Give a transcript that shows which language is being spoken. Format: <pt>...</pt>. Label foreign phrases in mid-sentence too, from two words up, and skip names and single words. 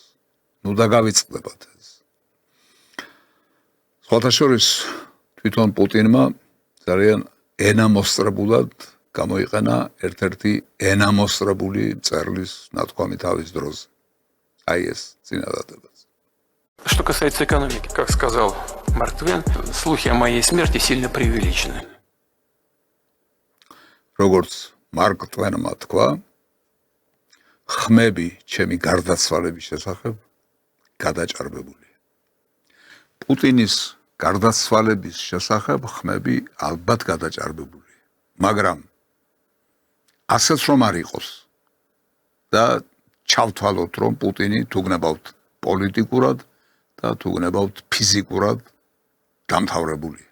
<ka>ნუ დაგავიწყდებათ ეს. სხვათა შორის თვითონ პუტინმა ძალიან ენამოსტრებულად გამოიყენა ერთ-ერთი ენამოსტრებული მწერლის ნათქვამი თავის დროზე. აი ეს წინადადება.</ka> <ru>Что касается экономики, как сказал Марк Твен, слухи о моей смерти сильно преувеличены.</ru> <ka>როგორც მარკ ტვენმა თქვა, ხმები ჩემი გარდაცვალების შესახებ გადაჭარბებულია. პუტინის გარდაცვალების შესახებ ხმები ალბათ გადაჭარბებულია, მაგრამ ასეც რომ არ იყოს და ჩავთვალოთ, რომ პუტინი თუ გნებავთ პოლიტიკურად და თუ გნებავთ ფიზიკურად დამთავრებულია.</ka>